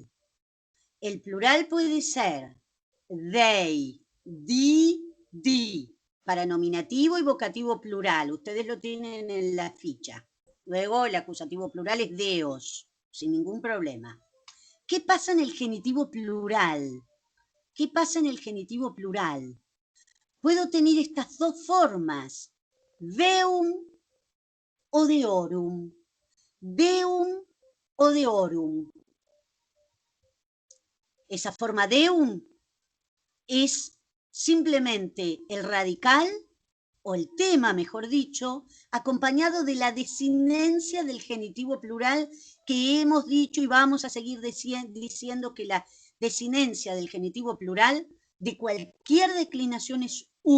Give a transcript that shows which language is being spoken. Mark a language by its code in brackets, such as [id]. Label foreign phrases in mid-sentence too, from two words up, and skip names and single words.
[es] El plural puede ser [la] Dei, di, [es] para nominativo y vocativo plural. Ustedes lo tienen en la ficha. Luego el acusativo plural es Deos, sin ningún problema. ¿Qué pasa en el genitivo plural? ¿Qué pasa en el genitivo plural? Puedo tener estas dos formas, [la] deum o deorum, deum o deorum. [es] Esa forma deum es simplemente el radical, o el tema, mejor dicho, acompañado de la desinencia del genitivo plural que hemos dicho y vamos a seguir diciendo que la desinencia del genitivo plural de cualquier declinación es